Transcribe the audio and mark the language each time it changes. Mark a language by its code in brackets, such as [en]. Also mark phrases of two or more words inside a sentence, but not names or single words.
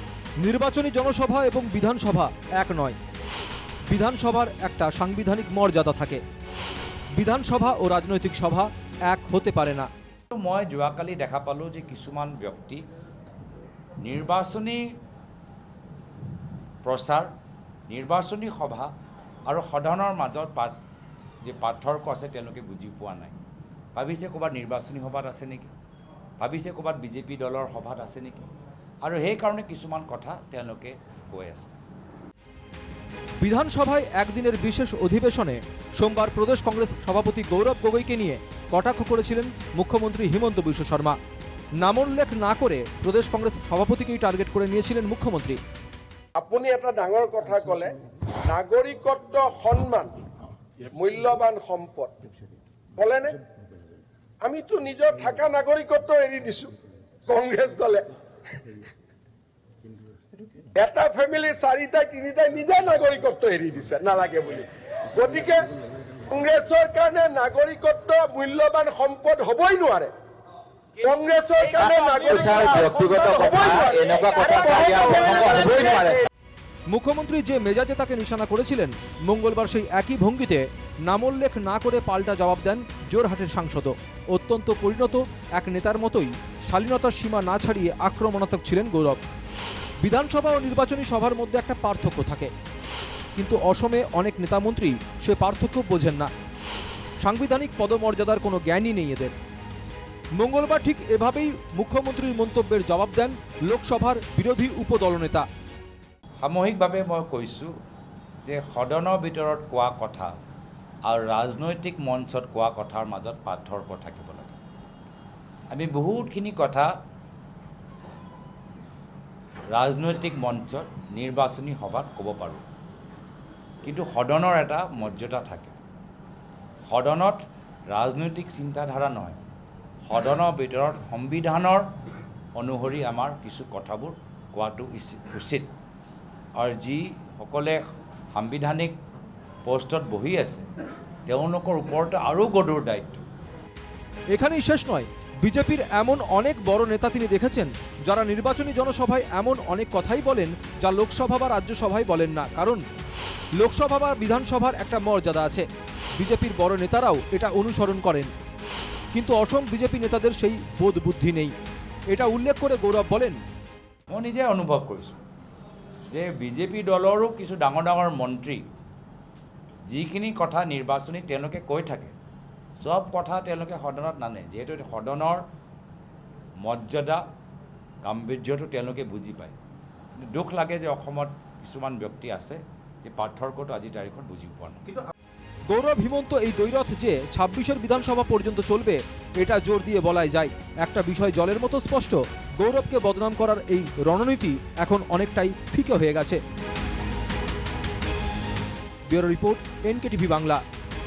[bn] নির্বাচনী জনসভা এবং বিধানসভা এক নয়। বিধানসভার একটা সাংবিধানিক মর্যাদা থাকে। বিধানসভা ও রাজনৈতিক সভা এক হতে পারে না। [as] মই যোৱাকালি দেখা পালোঁ যে কিছুমান ব্যক্তি নিৰ্বাচনী প্ৰচাৰ, নিৰ্বাচনী সভা আৰু সদনৰ মাজত যে পাৰ্থক্য আছে তেওঁলোকে বুজি পোৱা নাই। ভাবিছে ক'ৰবাত নিৰ্বাচনী সভাত আছে নেকি, ভাবিছে ক'ৰবাত বিজেপি দলৰ সভাত আছে নেকি, আৰু সেইকাৰণে কিছুমান কথা তেওঁলোকে কৈ আছে। [bn] বিধানসভায় একদিনের বিশেষ অধিবেশনে সোমবার প্রদেশ কংগ্রেস সভাপতি গৌরব গগৈকে নিয়ে কটাক্ষ করেছিলেন মুখ্যমন্ত্রী হিমন্ত বিশ্ব শর্মা। নামোল্লেখ না করে প্রদেশ কংগ্রেস সভাপতিকেই টার্গেট করে নিয়েছিলেন মুখ্যমন্ত্রী। [as] আপুনি এটা ডাঙৰ কথা ক'লে, নাগৰিকত্ব সন্মান মূল্যৱান সম্পদ ক'লেনে? আমিতো নিজৰ থাকা নাগৰিকত্ব এৰি দিছো কংগ্ৰেছ দলে। এটা ফেমিলি চাৰিটাই তিনিটাই নিজে নাগৰিকত্ব এৰি দিছে নালাগে বুলি। গতিকে কংগ্ৰেছৰ কাৰণে নাগৰিকত্ব মূল্যৱান সম্পদ হ'বই নোৱাৰে। কংগ্ৰেছৰ কাৰণে [bn] মুখ্যমন্ত্রী যে মেজাজে তাকে নিশানা করেছিলেন, মঙ্গলবার সেই একই ভঙ্গিতে নামোল্লেখ না করে পাল্টা জবাব দেন জোরহাটের সাংসদও। অত্যন্ত পরিণত এক নেতার মতোই শালীনতার সীমা না ছাড়িয়ে আক্রমণাত্মক ছিলেন গৌরব। বিধানসভা ও নির্বাচনী সভার মধ্যে একটা পার্থক্য থাকে, কিন্তু অসমে অনেক নেতামন্ত্রী সে পার্থক্য বোঝেন না। সাংবিধানিক পদমর্যাদার কোনো জ্ঞানই নেই এদের। মঙ্গলবার ঠিক এভাবেই মুখ্যমন্ত্রীর মন্তব্যের জবাব দেন লোকসভার বিরোধী উপদলনেতা। [as] সামূহিকভাৱে মই কৈছোঁ যে সদনৰ ভিতৰত কোৱা কথা আৰু ৰাজনৈতিক মঞ্চত কোৱা কথাৰ মাজত পাৰ্থক্য থাকিব লাগে। আমি বহুতখিনি কথা ৰাজনৈতিক মঞ্চত নিৰ্বাচনী সভাত ক'ব পাৰোঁ, কিন্তু সদনৰ এটা মৰ্যাদা থাকে। সদনত ৰাজনৈতিক চিন্তাধাৰা নহয়, সদনৰ ভিতৰত সংবিধানৰ অনুসৰি আমাৰ কিছু কথাবোৰ কোৱাটো উচিত। আৰু যিসকলে সাংবিধানিক পোষ্টত বহি আছে তেওঁলোকৰ ওপৰতে আৰু গধুৰ দায়িত্ব। [bn] এখানেই শেষ নয়, বিজেপির এমন অনেক বড় নেতা তিনি দেখেছেন যারা নির্বাচনী জনসভায় এমন অনেক কথাই বলেন যা লোকসভা বা রাজ্যসভায় বলেন না। কারণ লোকসভা বা বিধানসভার একটা মর্যাদা আছে, বিজেপির বড় নেতারাও এটা অনুসরণ করেন। কিন্তু অসম বিজেপি নেতাদের সেই বোধ বুদ্ধি নেই। এটা উল্লেখ করে গৌরব বলেন, [as] মই নিজে অনুভৱ কৰিছোঁ যে বিজেপি দলৰো কিছু ডাঙৰ ডাঙৰ মন্ত্ৰী যিখিনি কথা নিৰ্বাচনী তেওঁলোকে কৈ থাকে, সব কথা তেওঁলোকে সদনত নানে। যিহেতু সদনৰ মৰ্যাদা গাম্ভীৰ্যটো তেওঁলোকে বুজি পায়। দুখ লাগে যে অসমত কিছুমান ব্যক্তি আছে যে পাৰ্থক্যটো আজিৰ তাৰিখত বুজি পোৱা নাই। [bn] গৌরব হিমন্ত এই দ্বৈরথ যে ২৬-এর বিধানসভা পর্যন্ত চলবে এটা জোর দিয়ে বলাই যায়। একটা বিষয় জলের মতো স্পষ্ট, গৌরবকে বদনাম করার এই রণনীতি এখন অনেকটাই ফিকে হয়ে গেছে। [en] bureau report, [bn] NKTV বাংলা।